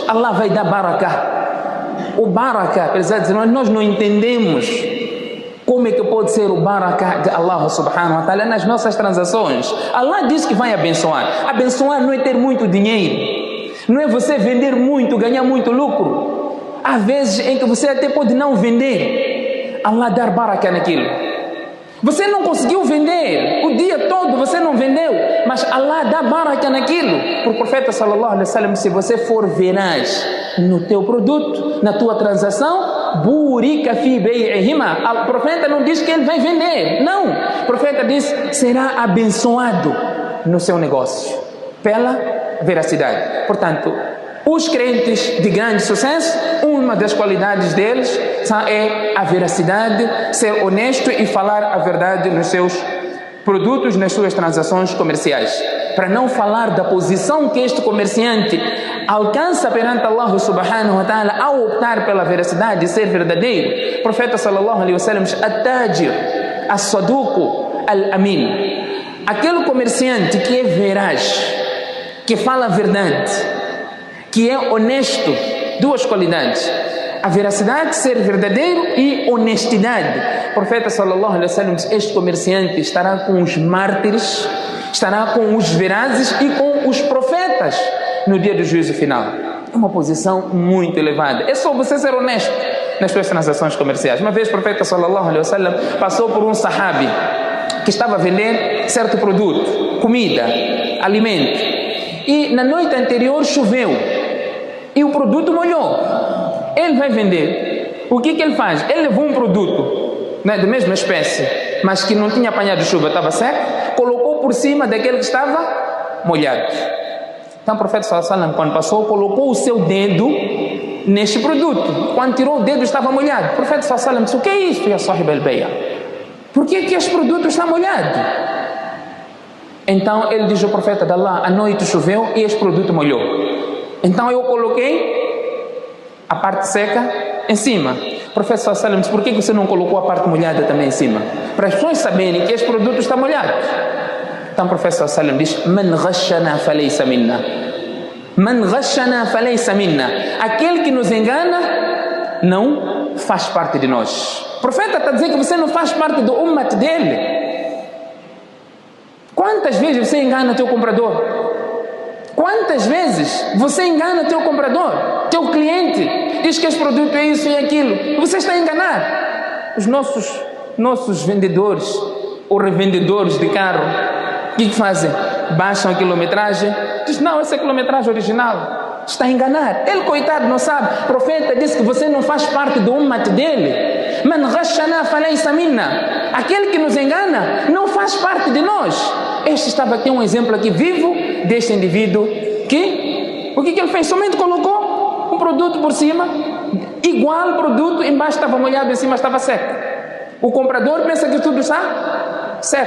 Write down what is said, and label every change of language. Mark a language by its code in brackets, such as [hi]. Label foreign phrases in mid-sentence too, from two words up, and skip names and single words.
[pt] Allah vai dar barakah. O barakah, apesar de dizer, nós não entendemos como é que pode ser o barakah de Allah [ar] سبحانه وتعالى [pt] nas nossas transações. Allah diz que vai abençoar. Abençoar não é ter muito dinheiro, não é você vender muito, ganhar muito lucro. Há vezes em que você até pode não vender, Allah dar barakah naquilo. Você não conseguiu vender, o dia todo você não vendeu, mas Allah dá barakah naquilo. Por profeta [ar] صلى الله عليه وسلم, [pt] se você for veraz no teu produto, na tua transação, [ar] بورك في بيعهما. [pt] O profeta não diz que ele vai vender, não. O profeta diz, será abençoado no seu negócio, pela veracidade. Portanto, os crentes de grande sucesso, uma das qualidades deles é a veracidade, ser honesto e falar a verdade nos seus produtos, nas suas transações comerciais. Para não falar da posição que este comerciante alcança perante Allah [ar] سبحانه وتعالى [pt] ao optar pela veracidade e ser verdadeiro. O profeta [ar] صلى الله عليه وسلم [pt] diz, [ar] التاجر الصدوق الأمين. [pt] Aquele comerciante que é veraz, que fala a verdade, que é honesto, duas qualidades: a veracidade, ser verdadeiro, e honestidade. O profeta [ar] صلى الله عليه وسلم [pt] diz, este comerciante estará com os mártires, estará com os verazes e com os profetas no dia do juízo final. É uma posição muito elevada. É só você ser honesto nas suas transações comerciais. Uma vez o profeta [ar] صلى الله عليه وسلم [pt] passou por um sahabi que estava a vender certo produto, comida, alimento, e na noite anterior choveu e o produto molhou. Ele vai vender. O que ele faz? Ele levou um produto, né, da mesma espécie, mas que não tinha apanhado chuva, estava seco, colocou por cima daquele que estava molhado. Então o profeta [ar] صلى الله عليه وسلم, [pt] quando passou, colocou o seu dedo neste produto. Quando tirou o dedo, estava molhado. O profeta [ar] صلى الله عليه وسلم [pt] disse, o que é isso, [ar] يا صاحب البيع? [pt] Por que este produto está molhado? Então ele diz ao profeta de Allah, à noite choveu e este produto molhou. Então eu coloquei a parte seca em cima. O profeta [ar] صلى الله عليه وسلم [pt] disse, por que você não colocou a parte molhada também em cima? Para as pessoas saberem que este produto está molhado. Então o profeta [ar] صلى الله عليه وسلم [pt] diz, [ar] من غشنا فليس منا. من غشنا فليس منا. [pt] Aquele que nos engana não faz parte de nós. O profeta está dizendo que você não faz parte do ummat dele. Quantas vezes você engana teu comprador? Quantas vezes você engana teu comprador, teu cliente? Diz que esse produto é isso e aquilo. Você está a enganar. Os nossos vendedores ou revendedores de carro, o que fazem? Baixam a quilometragem. Diz, não, essa é a quilometragem original. Está a enganar. Ele, coitado, não sabe. O profeta disse que você não faz parte do ummat dele. [ar] من غشنا فليس منا. [pt] Aquele que nos engana não faz parte de nós. Este estava aqui um exemplo aqui vivo deste indivíduo que, o que ele fez? Somente colocou um produto por cima, igual produto, embaixo estava molhado, em cima estava seco. O comprador pensa que tudo está seco.